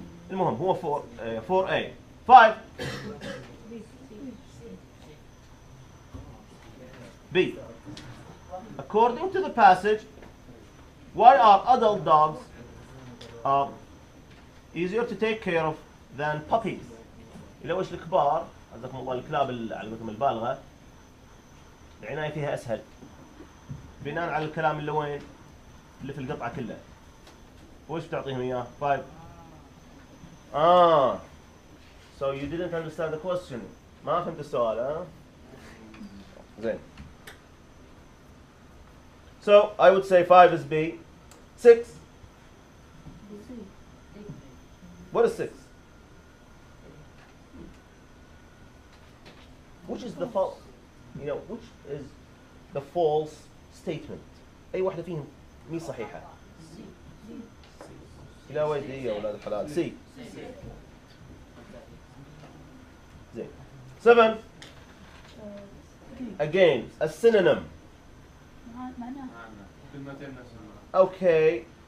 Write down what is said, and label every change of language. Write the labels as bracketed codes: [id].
[ar] المهم هو 4A. 5. B. [en] According to the passage, why are adult dogs easier to take care of than puppies? [ar] إلا وش الكبار عزكم الله الكلاب على قولتهم البالغة العناية فيها أسهل بناء على الكلام اللي وين اللي في القطعة كلها. وش بتعطيهم إياه؟ 5. [en] So you didn't understand the question. [ar] ما فهمت السؤال ها؟ زين. [en] So I would say 5 is B. 6. What is 6? Which is the false? You know, which is the false statement? [ar] أي واحدة فيهم مي صحيحة. لا وين دي يا أولاد الحلال. [en] C. زين. 7. Again, a synonym. Okay.